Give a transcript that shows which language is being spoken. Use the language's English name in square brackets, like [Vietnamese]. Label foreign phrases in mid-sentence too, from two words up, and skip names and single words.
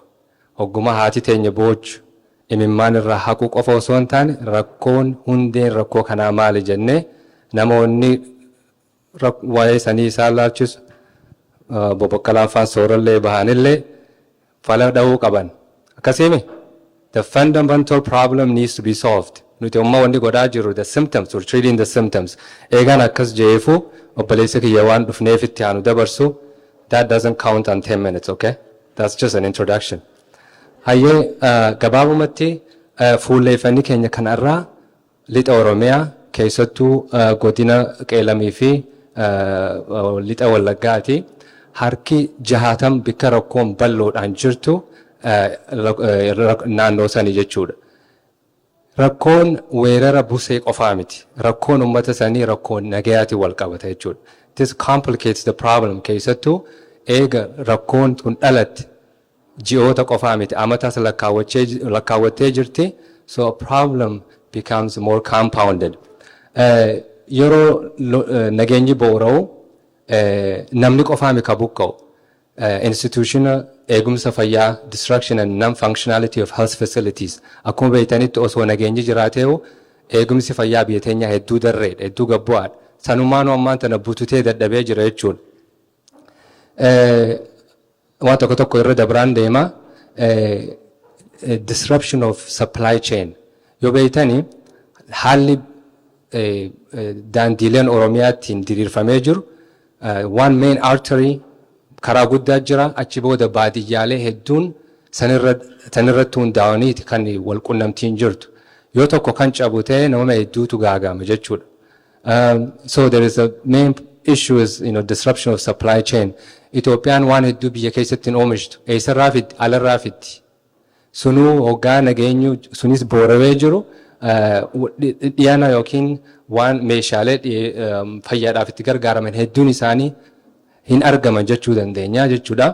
[Oromo] Hogguma haati teenya boochu imimmaan irraa haquu qofa osoo hin taane rakkoon hundeen rakkoo kanaa maali jennee namoonni waa'ee sanii isaan laalchisu boboqqalaan faan soorallee bahanillee fala dha'uu qaban. [English] Akkasimi the fundamental problem needs to be solved. [Oromo] Nuti umma wanni godhaa jiru [English] the symptoms, we're treating the symptoms. [Oromo] Eegaan akkas jeefu obboleessa kiyya waan dhufneef itti aanu dabarsu [English] that doesn't count on 10 minutes, okay? That's just an introduction. [Oromo] Hayyee gabaabumatti fuulleeffannii keenya kanarraa lixa Oromiyaa keessattuu godina Qeelamii fi lixa Wallaggaati. Harki 60 bakka rakkoon bal'oodhaan jirtu naannoo sanii jechuudha. Rakkoon weerara busee qofaa miti. Rakkoon uummata sanii rakkoon nagayaati wal qabata jechuudha. [English] This complicates the problem [Oromo] keessattuu eega rakkoon kun dhalatti ji'oota qofaa miti amatas lakkaawwattee jirti. [English] So a problem becomes more compounded. [Oromo] Yeroo nageenyi boora'u namni qofaa miti buqqa'u. [English] Institutional [Oromo] eegumsa fayyaa [English] destruction and non-functionality of health facilities. [Oromo] Akkuma beektanitti osoo nageenyi jiraateewu eegumsi fayyaa biyya teenyaa hedduu darreedha, hedduu gabbu'aadha. Sanumaanuu ammaan tana bututee dadhabee jira jechuudha. Waan tokko tokko irra dabraan deema. [English] Disruption of supply chain. [Oromo] Yoo beektani haalli daandiileen Oromiyaattiin diriirfamee jiru [English] one main artery [Oromo] karaa guddaa jira achi booda baadiyyaalee hedduun sanirratti hundaa'aniiti kan wal qunnamtiin jirtu. Yoo tokko kan cabu ta'e nama hedduutu gaagama jechuudha. [English] So there is a main issue is disruption of supply chain. [Oromo] Itoophiyaan waan hedduu biyya keessatti oomishtu eessarraa fitti alarraa fitti. Sunuu hoggaa nageenyu sunis boorawee jiru dhiyaana yookiin waan meeshaalee fayyaadhaaf itti gargaaraman hedduun isaanii hin argaman jechuu dandeenya jechuudha.